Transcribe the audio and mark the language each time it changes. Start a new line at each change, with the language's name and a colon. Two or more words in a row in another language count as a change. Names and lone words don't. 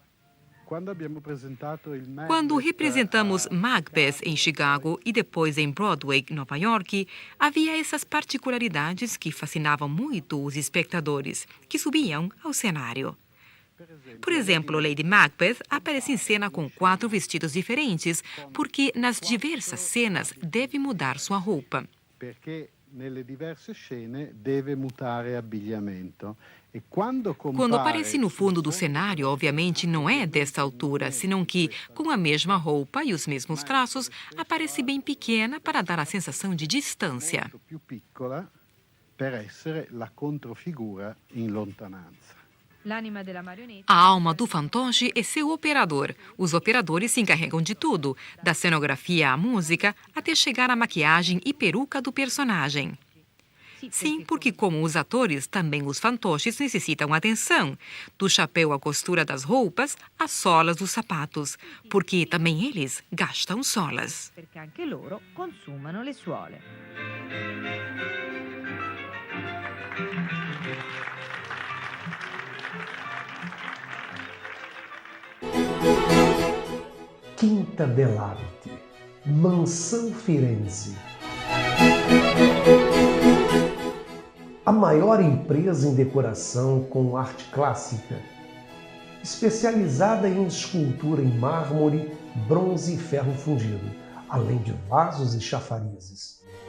Portuguese: Quando representamos Macbeth em Chicago e depois em Broadway, Nova York, havia essas particularidades que fascinavam muito os espectadores, que subiam ao cenário. Por exemplo, Lady Macbeth aparece em cena com 4 vestidos diferentes, porque nas diversas cenas deve mudar sua roupa.
Italian: Perché nelle diverse scene deve mutare abbigliamento.
Portuguese: Quando aparece no fundo do cenário, obviamente não é desta altura, senão que, com a mesma roupa e os mesmos traços, aparece bem pequena para dar a sensação de distância.
Italian: Più piccola per essere la controfigura in lontananza.
Portuguese: A alma do fantoche é seu operador. Os operadores se encarregam de tudo, da cenografia à música, até chegar à maquiagem e peruca do personagem. Sim, porque como os atores, também os fantoches necessitam atenção. Do chapéu à costura das roupas, às solas dos sapatos, porque também eles gastam solas.
Italian: Perché anche loro consumano le suole.
Portuguese: Quinta dell'Arte, Mansão Firenze. A maior empresa em decoração com arte clássica, especializada em escultura em mármore, bronze e ferro fundido, além de vasos e chafarizes.